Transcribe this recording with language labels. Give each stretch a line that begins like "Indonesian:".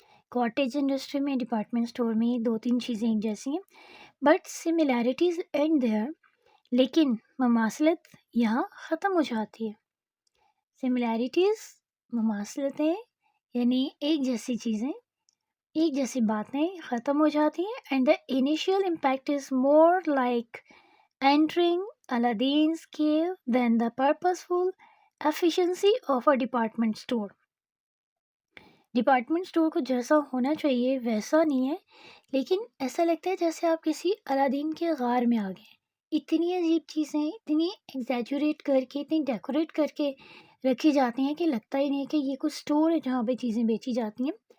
Hindi: Cottage industry में, department store में, ये दो तीन चीज़ें एक जैसी हैं,
English: But similarities and there.
Hindi: लेकिन ममासलत यहाँ ख़त्म हो जाती है। सिमिलैरिटीज़, ममासलतें, यानी एक जैसी चीज़ें, एक जैसी बातें ख़त्म हो जाती हैं।
English: And the initial impact is more like entering Aladdin's cave than the purposeful efficiency of a department store.
Hindi: Department store को जैसा होना चाहिए वैसा नहीं है, लेकिन ऐसा लगता है जैसे आप किसी अलादीन के गार में आ गए। इतनी अजीब चीज़ें इतनी एग्जैजुरेट करके, इतनी डेकोरेट करके रखी जाती हैं कि लगता ही नहीं है कि ये कुछ स्टोर है जहाँ पे चीज़ें बेची जाती हैं।